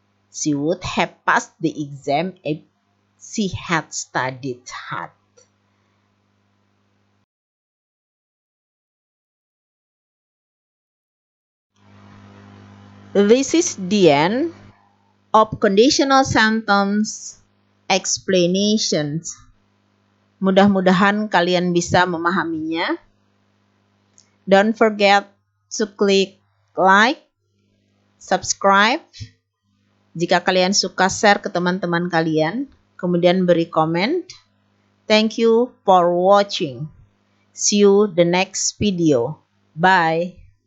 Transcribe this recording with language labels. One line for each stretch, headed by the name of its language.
English: She would have passed the exam if she had studied hard. This is the end of conditional sentence explanations.
Indonesian: Mudah-mudahan kalian bisa memahaminya.
English: Don't forget to click like, subscribe.
Indonesian: Jika kalian suka, share ke teman-teman kalian. Kemudian beri komen.
English: Thank you for watching. See you the next video. Bye.